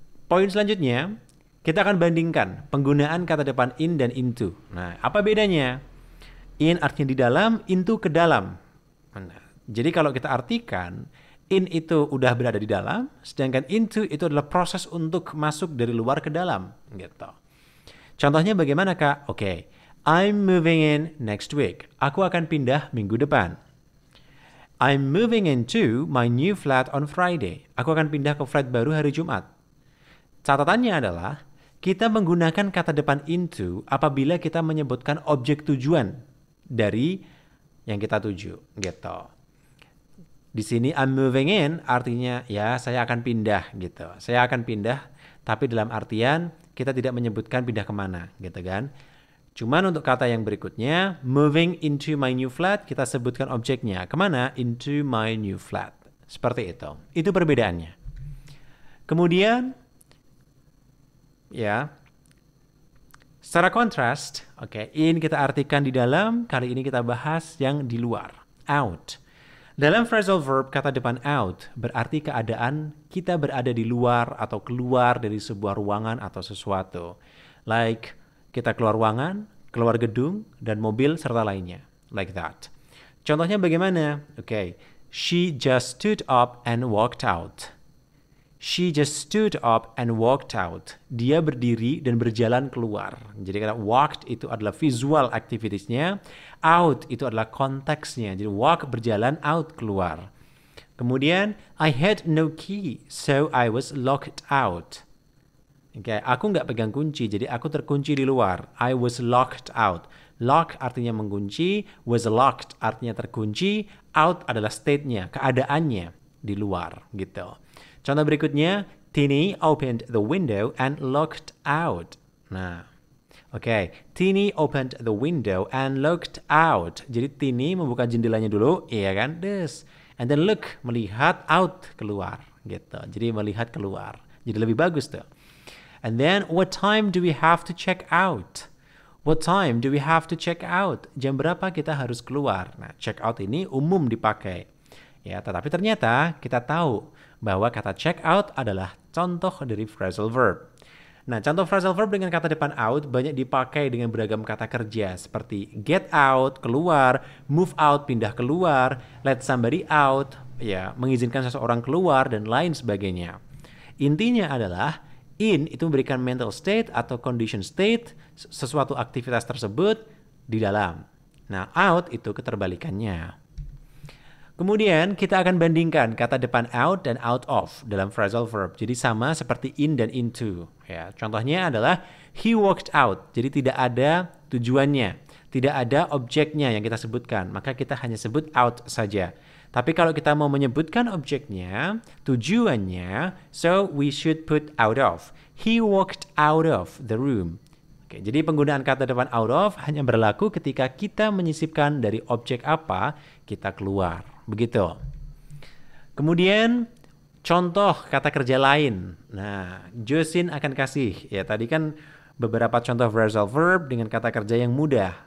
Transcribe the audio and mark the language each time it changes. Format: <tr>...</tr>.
<id>Poin selanjutnya, kita akan bandingkan penggunaan kata depan in dan into. Nah, apa bedanya? In artinya di dalam, into ke dalam. Nah, jadi kalau kita artikan, in itu udah berada di dalam, sedangkan into itu adalah proses untuk masuk dari luar ke dalam. Gitu. Contohnya bagaimana, Kak?</id> <en>Oke, I'm moving in next week.</en> <id>Aku akan pindah minggu depan.</id> <en>I'm moving into my new flat on Friday.</en> <id>Aku akan pindah ke flat baru hari Jumat. Catatannya adalah, kita menggunakan kata depan into apabila kita menyebutkan objek tujuan dari yang kita tuju, gitu. Di sini</id> <en>I'm moving in</en> <id>artinya ya saya akan pindah gitu. Saya akan pindah, tapi dalam artian kita tidak menyebutkan pindah kemana, gitu kan. Cuman untuk kata yang berikutnya,</id> <en>moving into my new flat,</en> <id>kita sebutkan objeknya. Kemana?</id> <en>Into my new flat.</en> <id>Seperti itu. Itu perbedaannya. Kemudian, ya, secara kontras, in kita artikan di dalam, kali ini kita bahas yang di luar, out. Dalam phrasal verb, kata depan out berarti keadaan kita berada di luar atau keluar dari sebuah ruangan atau sesuatu. Like, kita keluar ruangan, keluar gedung, dan mobil serta lainnya.</id> <en>Like that.</en> <id>Contohnya bagaimana?</id> <en>She just stood up and walked out. She just stood up and walked out.</en> <id>Dia berdiri dan berjalan keluar. Jadi kata walked itu adalah visual activitiesnya. Out itu adalah konteksnya. Jadi walk berjalan, out keluar.</id> <en>Kemudian, I had no key, so I was locked out.</en> <id>Aku nggak pegang kunci, jadi aku terkunci di luar.</id> <en>I was locked out.</en> <id>Lock artinya mengunci, was locked artinya terkunci, out adalah state-nya, keadaannya di luar gitu. Contoh berikutnya,</id> <en>Tini opened the window and looked out. Nah, Tini opened the window and looked out.</en> <id>Jadi Tini membuka jendelanya dulu, iya kan?</id> <en>And then look,</en> <id>melihat, out, keluar. Gitu. Jadi melihat keluar. Jadi lebih bagus tuh.</id> <en>And then, what time do we have to check out? What time do we have to check out?</en> <id>Jam berapa kita harus keluar? Nah, check out ini umum dipakai. Ya, tetapi ternyata kita tahu bahwa kata check out adalah contoh dari phrasal verb. Nah, contoh phrasal verb dengan kata depan out banyak dipakai dengan beragam kata kerja seperti get out, keluar, move out, pindah keluar, let somebody out, ya, mengizinkan seseorang keluar dan lain sebagainya. Intinya adalah in itu memberikan mental state atau condition state sesuatu aktivitas tersebut di dalam. Nah, out itu keterbalikannya. Kemudian kita akan bandingkan kata depan out dan out of dalam phrasal verb. Jadi sama seperti in dan into. Ya, contohnya adalah</id> <en>he walked out.</en> <id>Jadi tidak ada tujuannya, tidak ada objeknya yang kita sebutkan. Maka kita hanya sebut out saja. Tapi kalau kita mau menyebutkan objeknya, tujuannya,</id> <en>so we should put out of. He walked out of the room.</en> <id>Jadi penggunaan kata depan out of hanya berlaku ketika kita menyisipkan dari objek apa kita keluar. Begitu. Kemudian contoh kata kerja lain. Nah, Josin akan kasih. Ya, tadi kan beberapa contoh phrasal verb dengan kata kerja yang mudah.</id>